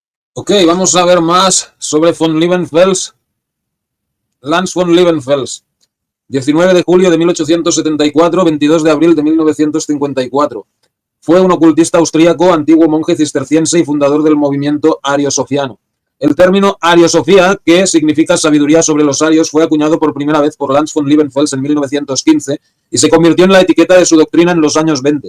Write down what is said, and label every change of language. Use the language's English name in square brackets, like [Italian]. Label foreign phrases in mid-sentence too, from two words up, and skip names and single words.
[Spanish] Ok, vamos a ver más sobre von Liebenfels. Lance von Liebenfels. 19 de julio de 1874, 22 de abril de 1954. Fue un ocultista austríaco, antiguo monje cisterciense y fundador del movimiento ariosofiano. El término ariosofía, que significa sabiduría sobre los arios, fue acuñado por primera vez por Lance von Liebenfels en 1915 y se convirtió en la etiqueta de su doctrina en los años 20.